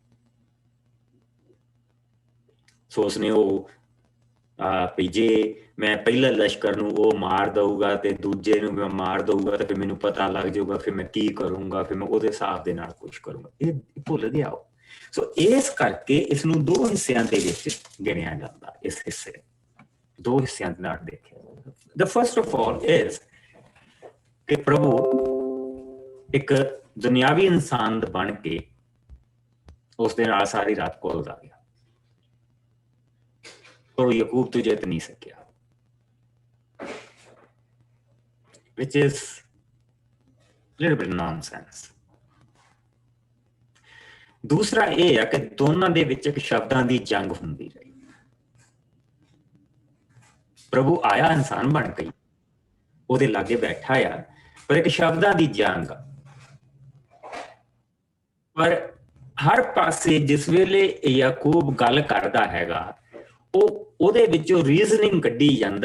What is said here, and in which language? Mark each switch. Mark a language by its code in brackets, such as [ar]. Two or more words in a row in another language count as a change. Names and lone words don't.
[pa] ਸੋ ਉਸਨੇ ਉਹ ਜੇ ਮੈਂ ਪਹਿਲਾ ਲਸ਼ਕਰ ਨੂੰ ਉਹ ਮਾਰ ਦਊਗਾ ਤੇ ਦੂਜੇ ਨੂੰ ਮੈਂ ਮਾਰ ਦਊਗਾ ਤੇ ਫਿਰ ਮੈਨੂੰ ਪਤਾ ਲੱਗ ਜਾਊਗਾ, ਫਿਰ ਮੈਂ ਕੀ ਕਰੂੰਗਾ, ਫਿਰ ਮੈਂ ਉਹਦੇ ਹਿਸਾਬ ਦੇ ਨਾਲ ਕੁਛ ਕਰੂੰਗਾ। ਇਹ ਭੁੱਲ ਗਿਆ ਉਹ। ਸੋ ਇਸ ਕਰਕੇ ਇਸ ਨੂੰ 2 ਹਿੱਸਿਆਂ ਦੇ ਵਿੱਚ ਗਿਣਿਆ ਜਾਂਦਾ। ਇਸ ਹਿੱਸੇ 2 ਹਿੱਸਿਆਂ ਦੇ ਨਾਲ ਦੇਖਿਆ। [en] The first of all is [pa] ਕਿ ਪ੍ਰਭੂ ਇੱਕ ਦੁਨਿਆਵੀ ਇਨਸਾਨ ਬਣ ਕੇ ਉਸ ਦੇ ਨਾਲ ਸਾਰੀ ਰਾਤ ਘੁਲਦਾ ਗਿਆ, ਪਰ ਯਾਕੂਬ ਤੋਂ ਜਿੱਤ ਨਹੀਂ ਸਕਿਆ, [en] which is a little bit nonsense. [pa] ਦੂਸਰਾ ਇਹ ਹੈ ਕਿ ਦੋਨਾਂ ਦੇ ਵਿੱਚ ਇੱਕ ਸ਼ਬਦਾਂ ਦੀ ਜੰਗ ਹੁੰਦੀ ਰਹੀ। ਪ੍ਰਭੂ ਆਇਆ ਇਨਸਾਨ ਬਣ ਕੇ, ਉਹਦੇ ਲਾਗੇ ਬੈਠਾ ਆ, ਪਰ ਇੱਕ ਸ਼ਬਦਾਂ ਦੀ ਜੰਗ। ਪਰ ਹਰ ਪਾਸੇ ਜਿਸ ਵੇਲੇ ਯਾਕੂਬ ਗੱਲ ਕਰਦਾ ਹੈਗਾ, ਉਹਦੇ ਵਿੱਚੋਂ ਰੀਜ਼ਨਿੰਗ ਕੱਢੀ ਜਾਂਦਾ।